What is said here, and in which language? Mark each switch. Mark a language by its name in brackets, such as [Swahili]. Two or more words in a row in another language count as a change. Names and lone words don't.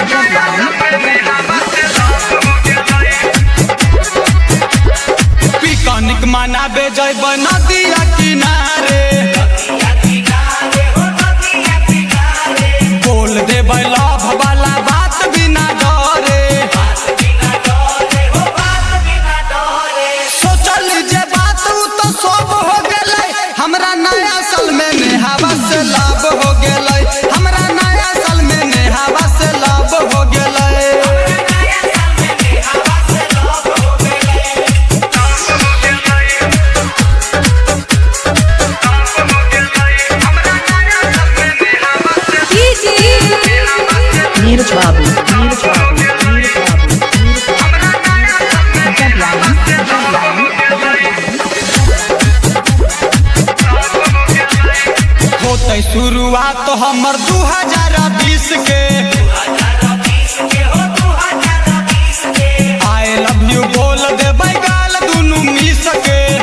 [Maithili] पिकनिक मनाबे जइबै नदिया किनारे, बोल देबै लव वाला बात बिना डरे। सोचल जे बात उ तो सब हो गेलै, हमरा नया साल में नेहावा से लव हो गेलै। हमरा नया साल में नेहावा से लव हो गेलै। Neeraj Babu, Neeraj Babu, Neeraj Babu, Neeraj Babu, Gadyani, होतै शुरुआत हमर 2020 के, [English] I love you [Maithili] बोल देबै गाल दुनू मिस के।